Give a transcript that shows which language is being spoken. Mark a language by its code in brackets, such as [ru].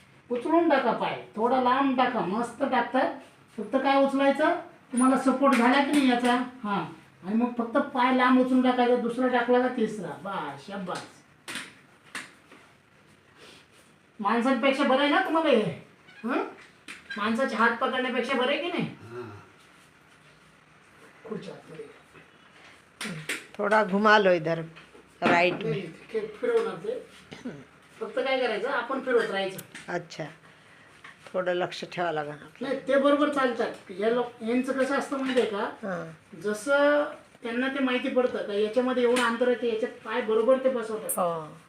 [mr] उचलून टाका पाय, थोडा लांब टाका, मस्त टाकतात. फक्त काय उचलायचं, तुम्हाला सपोर्ट झाला की नाही याचा. हा, आणि मग फक्त पाय लांब उचलून टाकायचा, दुसरा टाकला का तिसरा. बस, शाबास. माणसांपेक्षा बरं आहे ना तुम्हाला हे? हं? माणसाचे हात पकडण्यापेक्षा बरं आहे की नाही? हां खुर्च्या आतमध्ये. [hi] थोड़ा घुमा लो इधर राइट में. [mr] फिरवणार ते. फक्त काय करायचं, आपण फिरवत राहायचं. अच्छा, थोडं लक्ष ठेवावं लागेल. नाही, ते बरोबर चालतात. यांचं कसं असतं माहिती आहे का? हां. जसं त्यांना ते माहिती पडतं का याच्यामध्ये एवढं अंतर आहे, ते याच्यात पाय बरोबर ते बसवतात. हो.